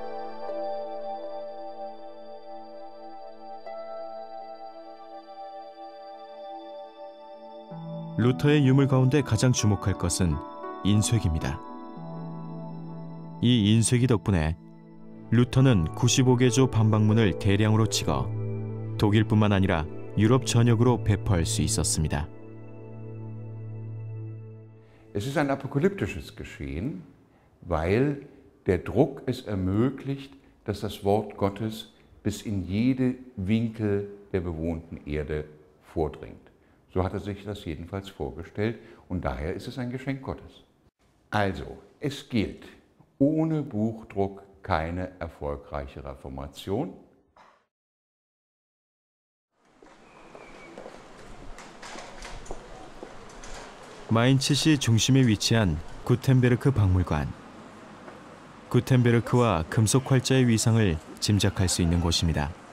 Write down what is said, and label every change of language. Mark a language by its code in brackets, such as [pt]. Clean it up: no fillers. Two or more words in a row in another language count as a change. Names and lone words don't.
[ko] 루터의 유물 가운데 가장 주목할 것은 인쇄기입니다. 이 인쇄기 덕분에 루터는 95개조 반박문을 대량으로 찍어 독일뿐만 아니라 유럽 전역으로 배포할 수 있었습니다. [de] Es ist ein apokalyptisches Geschehen, weil der Druck es ermöglicht, dass das Wort Gottes bis in jede Winkel der bewohnten Erde vordringt. So hat er sich das jedenfalls vorgestellt und daher ist es ein Geschenk Gottes. Also, es gilt, ohne Buchdruck keine erfolgreiche Reformation. [ko] 마인츠시 중심에 위치한 구텐베르크 박물관. 구텐베르크와 금속 활자의 위상을 짐작할 수 있는 곳입니다.